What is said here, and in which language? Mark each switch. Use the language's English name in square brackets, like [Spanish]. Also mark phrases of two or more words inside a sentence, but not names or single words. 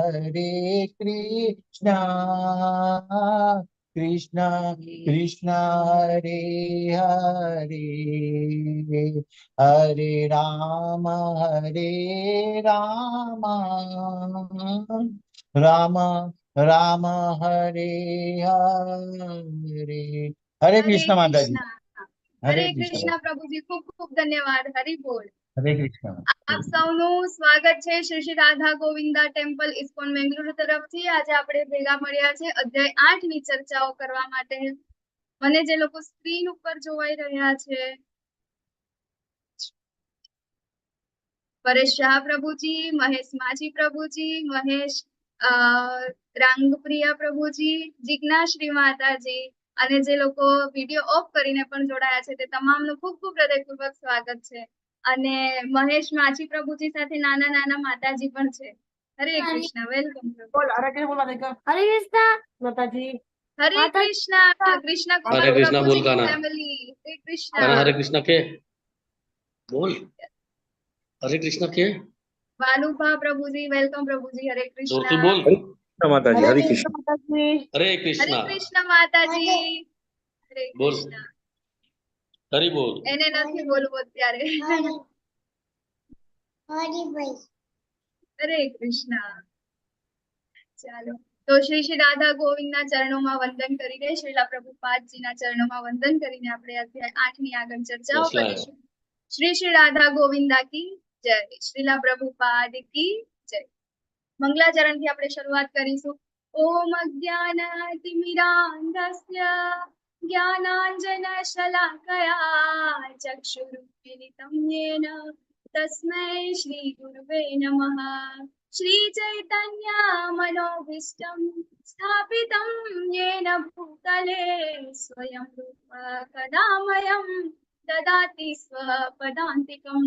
[Hindi] कृष्णा कृष्णा हरे हरे हरे राम राम राम हरे हरे हरे हरे कृष्ण माता जी कृष्णा। हरे हरे कृष्ण कृष्णा प्रभुजी, खूब खूब धन्यवाद। हरि बोल। हरे कृष्ण [Gujarati] આપ સૌનું સ્વાગત છે શ્રી શ્રી રાધા ગોવિંદા ટેમ્પલ ઇસ્કોન બેંગલુરુ તરફથી। આજે આપણે ભેગા મળ્યા છે અધ્યાય 8 ની ચર્ચાઓ કરવા માટે। મને જે લોકો સ્ક્રીન ઉપર જોવાઈ રહ્યા છે, પરેશ શાહ પ્રભુજી, મહેશ માજી પ્રભુજી, મહેશ રાંગપ્રિયા પ્રભુજી, જિજ્ઞાશ્રી માતાજી અને જે લોકો વિડિયો ઓફ કરીને પણ જોડાયા છે તે તમામનું ખૂબ ખૂબ હૃદયપૂર્વક સ્વાગત છે। અને મહેશ માછી પ્રભુજી સાથે નાના નાના માતાજી પણ છે। હરે કૃષ્ણ, વેલકમ। [Hindi] हरे कृष्ण माताजी हरे कृष्णा। कृष्ण हरे कुमार कृष्णा प्रभुजी बोल की गाना। फैमिली। हरे कृष्णा। गाना हरे कृष्णा के बोल। हरे कृष्णा के वालुभा प्रभुजी, वेलकम प्रभुजी। हरे जोर कृष्णा। से बोल। माता जी हरे कृष्ण। हरे हरे कृष्णा कृष्ण माताजी। हरे बोल। कृष्ण। हरि बोल। [Gujarati] એને નથી બોલવું અત્યારે। હરે કૃષ્ણ। ચાલો, તો શ્રી શ્રી રાધા ગોવિંદના ચરણોમાં વંદન કરીને, શ્રીલા પ્રભુપાદજીના ચરણોમાં વંદન કરીને આપણે અધ્યાય 8 ની આગળ ચર્ચાઓ બસ લાયો। [Hindi] કરીશું। શ્રી શ્રી રાધા ગોવિંદા की जय। श्रीला प्रभुपाद की जय। [Gujarati] મંગલાચરણથી આપણે શરૂઆત કરીશું। [Sanskrit] ओम् अज्ञानतिमिरान्धस्य ज्ञानाञ्जनशलाकया चक्षुरुन्मीलितं येन तस्मै श्रीगुरुवे नमः। श्रीचैतन्यमनोभीष्टं स्थापितं येन भूतले स्वयं रूपा कदा मह्यं ददाति स्वपदान्तिकं।